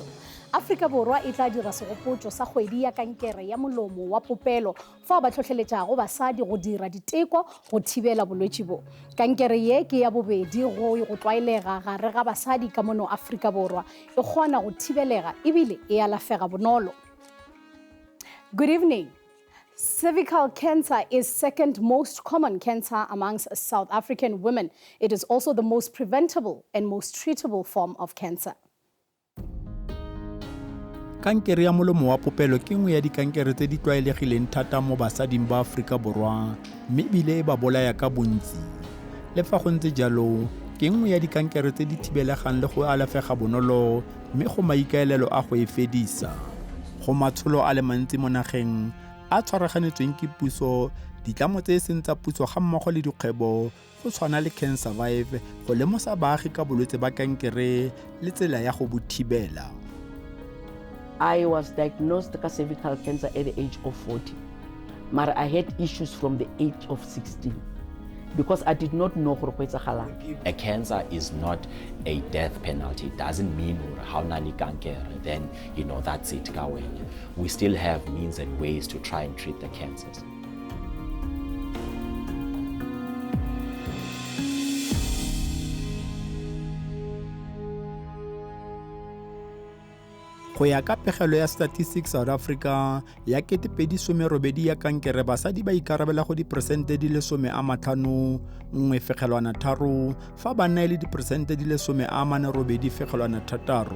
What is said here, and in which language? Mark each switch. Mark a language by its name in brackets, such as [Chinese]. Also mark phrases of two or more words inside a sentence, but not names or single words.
[Northern Sotho] Afrika Borwa e tla dira segopotšo sa kgwedi ya kankere ya molomo wa popelo fao ba tlhotlheletšago basadi go dira diteko go thibela bolwetši bo. Kankere ye ke ya bobedi go tlwaelega gare ga basadi ka mono Afrika Borwa e kgona go thibelega ebile e alafega bonolo. [English] Good evening. Cervical cancer is second most common cancer amongst South African women. It is also the most preventable and most treatable form of cancer. [Tswana] Kankere ya molomo wa popelo ke nngwe ya dikankere tse di tlwaelegileng thata mo basading ba Afrika Borwa, mme ebile e ba bolaya ka bontsi. Le fa go ntse jalo, ke nngwe ya dikankere tse di thibelegang le go alafega bonolo, mme go maikaelelo a go e fedisa. Go matsholo a le mantsi mo nageng a tshwaraganetsweng ke puso, ditlamo tse seng tsa puso ga mmogo le dikgwebo go tshwana le Can Survive go lemosa baagi ka bolwetse ba kankere le tsela ya go bo thibela. [English] I was diagnosed with cervical cancer at the age of 40, but I had issues from the age of 16 because I did not know [Southern Sotho] gore go etsagalang. [English] A cancer is not a death penalty. It doesn't mean how nani kankere, then that's it. We still have means and ways to try and treat the cancers. [Tswana] Go ya ka pegelo ya Statistics South Africa ya 2018 ya kankere, basadi ba ikarabela go diperesente di le 51.3 fa banna le diperesente di le 48.6.